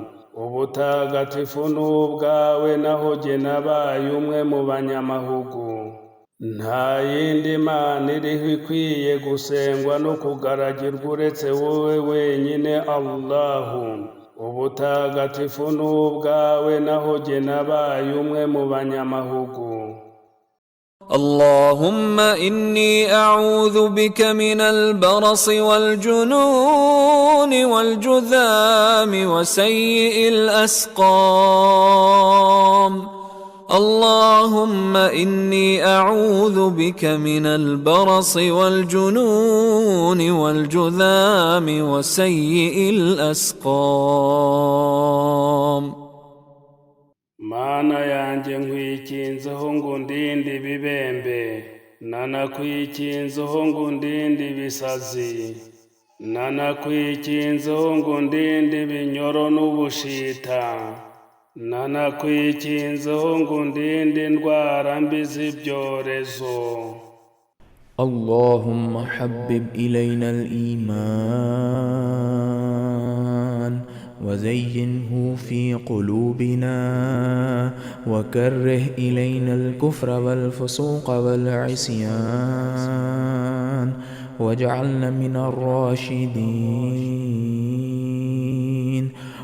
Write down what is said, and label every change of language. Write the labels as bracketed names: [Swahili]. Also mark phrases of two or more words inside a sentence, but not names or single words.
[Kinyarwanda] Ubutagatifu n'ubwawe naho jye nabaye umwe mu banyamahugu. Nta yindi Mana iriho ikwiye gusengwa no kugaragirwa uretse wowe wenyine Allahu. Ubutagatifu n'ubwawe naho jye nabaye umwe mu banyamahugu. [Arabic] اللهم إني أعوذ بك من البرص والجنون والجذام وسيء الأسقام. اللهم إني أعوذ بك من البرص والجنون والجذام وسيء الأسقام. [Kinyarwanda] Mana yanjye nkwikinzeho ngo undinde ibibembe, nanakwikinzeho ngo undinde ibisazi, nanakwikinzeho ngo undinde ibinyoro n'ubushita, nanakwikinzeho ngo undinde indwara mbi z'ibyorezo. [Arabic] اللهم حبب إلينا الإيمان وزينه في قلوبنا وكره إلينا الكفر والفسوق والعصيان واجعلنا من الراشدين.